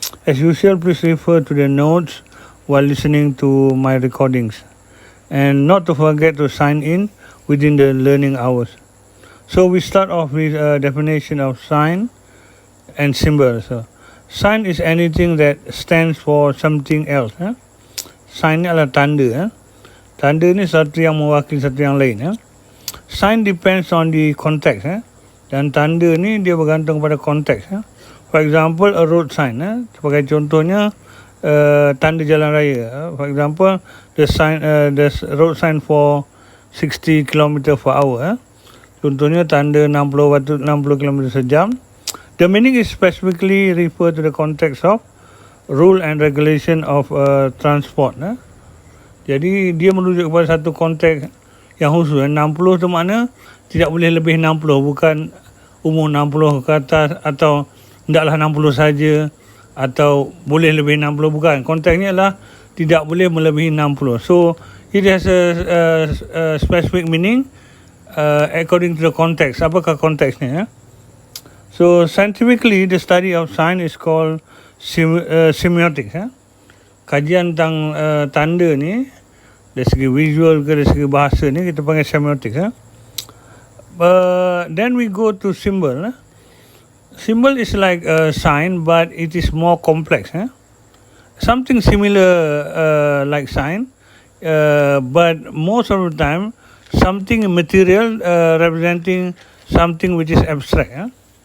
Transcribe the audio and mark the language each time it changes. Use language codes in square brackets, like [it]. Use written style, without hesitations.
[en] As usual, please refer to the notes while listening to my recordings, and not to forget to sign in within the learning hours. So we start off with a definition of sign and symbol. So sign is anything that stands for something else. [ms] Sign ni adalah tanda. Tanda ni satu yang mewakili satu yang lain. [en] Sign depends on the context. [ms] Dan tanda ni dia bergantung pada konteks. [en] For example, a road sign. [ms] Sebagai contohnya, tanda jalan raya. [en] For example, the road sign for 60 km per hour. [ms] Contohnya tanda 60 km sejam. [en] The meaning is specifically refer to the context of rule and regulation of transport. [ms] Jadi dia merujuk kepada satu konteks yang khusus. 60 tu makna tidak boleh lebih 60, bukan umur 60 ke atas, atau hendaklah 60 saja, atau boleh lebih 60, bukan. Konteksnya adalah tidak boleh melebihi 60. [en] So it has a specific meaning according to the context. [ms] Apakah konteksnya? [en] So scientifically, the study of sign is called semiotics. [ms] Kajian tentang tanda ni, dari segi visual ke dari segi bahasa ni, kita panggil semiotics. [en] Then we go to symbol. Symbol is like a sign, but it is more complex. Something similar like sign, but most of the time something material representing something which is abstract.